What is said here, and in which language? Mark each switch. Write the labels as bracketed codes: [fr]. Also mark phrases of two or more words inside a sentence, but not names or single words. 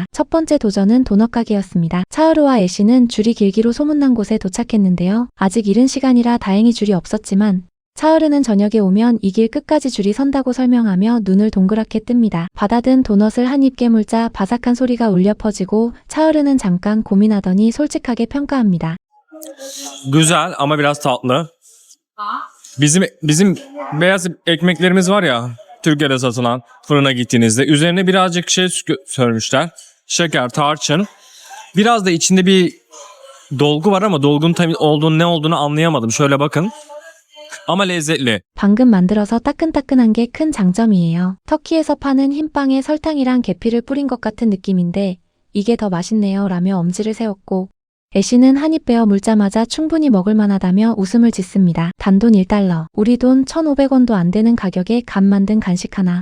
[ko] 첫 번째 도전은 도넛 가게였습니다. 차으르와 애신은 줄이 길기로 소문난 곳에 도착했는데요. 아직 이른 시간이라 다행히 줄이 없었지만 차으르는 저녁에 오면 이 길 끝까지 줄이 선다고 설명하며 눈을 동그랗게 뜹니다. 받아든 도넛을 한 입 깨물자 바삭한 소리가 울려 퍼지고 차으르는 잠깐 고민하더니 솔직하게 평가합니다. [tr] Güzel ama biraz tatlı. Bizim beyaz ekmeklerimiz var ya, Türkiye'de satılan fırına gittiğinizde üzerine birazcık şey sürmüşler. Şeker, tarçın. Biraz da içinde bir dolgu var ama dolgunun tam ne olduğunu anlayamadım. Şöyle bakın. ama lezzetli. [ko] 방금 만들어서 따끈따끈한 게 큰 장점이에요. 터키에서 파는 흰빵에 설탕이랑 계피를 뿌린 것 같은 느낌인데 이게 더 맛있네요 라며 엄지를 세웠고 애쉬는 한 입 베어 물자마자 충분히 먹을 만하다며 웃음을 짓습니다. 단돈 1달러, 우리 돈 1,500원도 안 되는 가격에 갓 만든 간식 하나.